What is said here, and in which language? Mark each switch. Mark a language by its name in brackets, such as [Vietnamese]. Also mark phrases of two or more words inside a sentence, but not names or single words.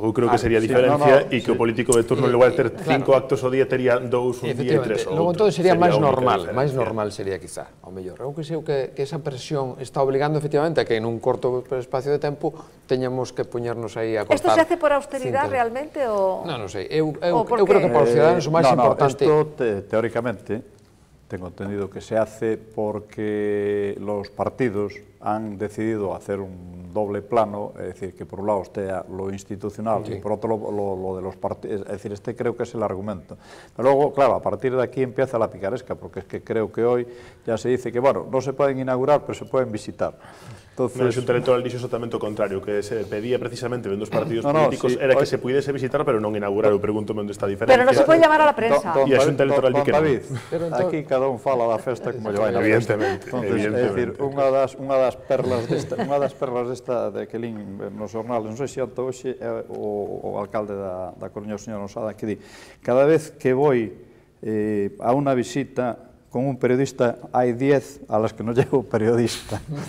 [Galician] Eu creo que sería a diferencia e que o político de turno, en lugar de ter 5 actos ao día, tería 2 un día e 3 o outro. Logo, entón, sería máis normal, sería quizá, ao mellor. Eu que sei que esa presión está obligando, efectivamente, a que [Spanish] en un corto espacio [Galician] de tempo teñamos que poñernos aí a cortar. Isto [Spanish] se hace [Galician] por austeridade realmente ou...? Non sei, eu creo que para os ciudadanos o máis importante... Isto, teóricamente, [Spanish] tengo entendido que se hace porque los partidos han decidido hacer un doble plano, es decir, que por un lado esté lo institucional y por otro lo de los partidos, es decir, este creo que es el argumento. Pero luego, claro, a partir de aquí empieza la picaresca, porque es que creo que hoy ya se dice que, bueno, no se pueden inaugurar, pero se pueden visitar. Entonces, [Galician] a Xunta Electoral dixo exactamente o contrario, que se pedía precisamente vendo os partidos políticos era que se pudiese visitar, pero non inaugurar. Eu pregúntome onde está a diferencia. Pero non se pode [Spanish] llamar a la prensa. [Galician] E a Xunta Electoral di que non. David, aquí cada un fala da festa como lle vai na festa. Evidentemente. É dicir, unha das perlas desta de que lín nos jornales, non sei se ata hoxe o alcalde da Coruña, o señor Osada, que di, cada vez que voy a unha visita con un periodista hai 10 [Spanish] a las que [Galician] non llevo periodista.